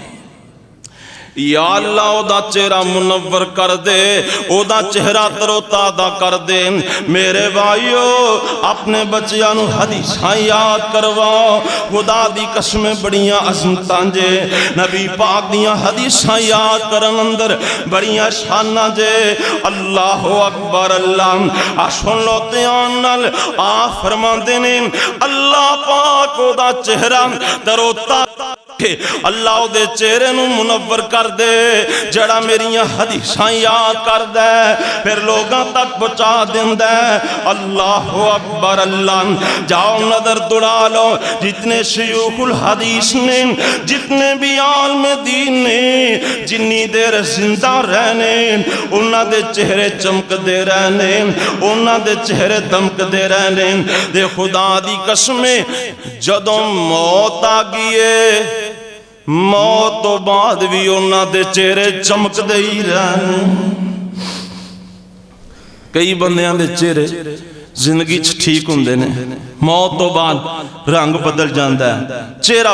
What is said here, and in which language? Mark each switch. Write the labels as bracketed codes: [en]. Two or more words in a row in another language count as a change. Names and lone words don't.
[pa] یا اللہ او دا چہرہ منور کر دے او دا چہرہ تر و تازہ کر دے میرے بھائیو اپنے بچیاں نو حدیثاں یاد کرواؤ خدا دی قسمیں بڑیاں عظمتاں جے نبی پاک دیاں حدیثاں یاد کرن اندر بڑیاں شاناں جے [ar] اللہ اکبر [pa] اللہ سن لو تیان نال فرمان دینے اللہ پاک او دا چہرہ تر و تازہ اللہ دے چہرے نو منور کر دے جڑا میریاں حدیثاں یاد کر دے پھر لوگاں تک پہنچا دے [ar] اللہ اکبر [pa] اللہ جاؤ نظر دوڑا لو جتنے شیوخ الحدیث نے جتنے بھی عالم دین نے جنی دیر زندہ رہنے انہاں دے چہرے چمک دے رہنے انہاں دے چہرے دمک دے رہنے دے خدا دی قسمیں جدوں موت آ گئے موت تو بعد بھی انہاں دے چہرے چمک دے ہی رہنے کئی بندیاں دے چہرے زندگی ٹھیک ہوندے نے موت تو بعد رنگ بدل جاندا ہے چہرہ